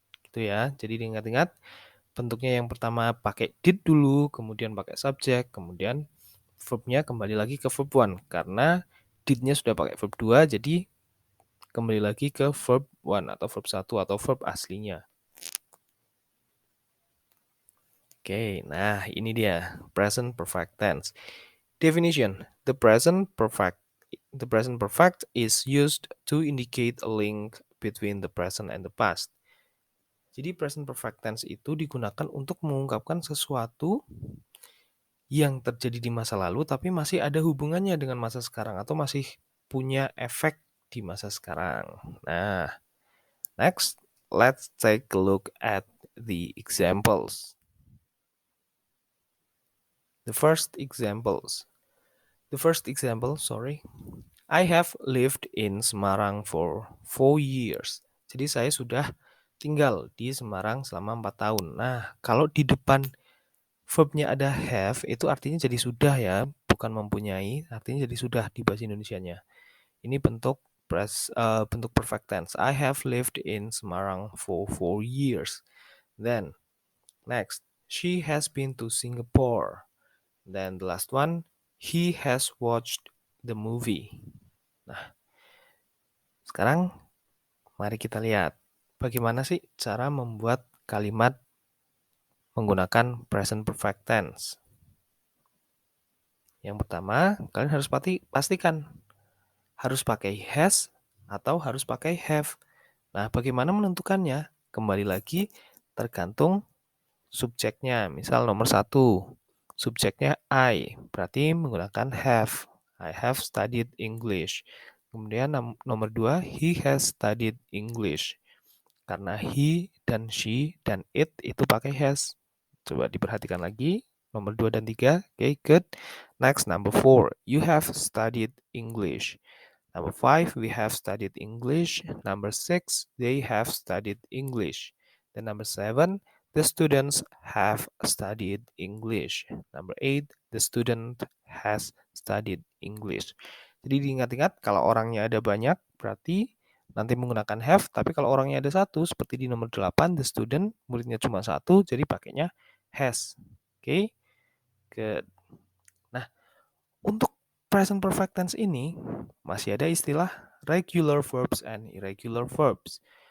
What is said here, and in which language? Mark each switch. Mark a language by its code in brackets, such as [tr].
[id] Gitu ya. Jadi diingat-ingat bentuknya yang pertama pakai did dulu, kemudian pakai subject, kemudian verbnya kembali lagi ke verb 1 karena did-nya sudah pakai verb 2 jadi kembali lagi ke verb 1 atau verb 1 atau verb aslinya. Oke, nah ini dia present perfect tense. [en] Definition: the present perfect is used to indicate a link between the present and the past. [id] Jadi present perfect tense itu digunakan untuk mengungkapkan sesuatu yang terjadi di masa lalu tapi masih ada hubungannya dengan masa sekarang atau masih punya efek di masa sekarang. [en] Nah, next, let's take a look at the examples. The first example, sorry. I have lived in Semarang for 4 years. [id] Jadi saya sudah tinggal di Semarang selama 4 tahun. Nah, kalau di depan verbnya ada have, itu artinya jadi sudah ya, bukan mempunyai, artinya jadi sudah di bahasa Indonesianya. Ini bentuk bentuk perfect tense. [en] I have lived in Semarang for 4 years. Then, next, she has been to Singapore. Then the last one, he has watched the movie. [id] Nah, sekarang mari kita lihat bagaimana sih cara membuat kalimat menggunakan present perfect tense. Yang pertama, kalian harus pastikan harus pakai has atau harus pakai have. Nah, bagaimana menentukannya? Kembali lagi tergantung subjeknya. Misal nomor 1, subjeknya I, berarti menggunakan have. [en] I have studied English. [id] Kemudian nomor 2, [en] he has studied English. [id] Karena he dan she dan it itu pakai has. Coba diperhatikan lagi. Nomor 2 dan 3. [en] Okay, good. Next, number 4. You have studied English. Number 5, we have studied English. Number 6, they have studied English. Then number 7, the students have studied English. Number 8, the student has studied English. [id] Jadi diingat-ingat kalau orangnya ada banyak berarti nanti menggunakan have, tapi kalau orangnya ada satu seperti di nomor 8, the student muridnya cuma satu jadi pakainya has. Oke. Good. Nah, untuk present perfect tense ini masih ada istilah [en] regular verbs and irregular verbs.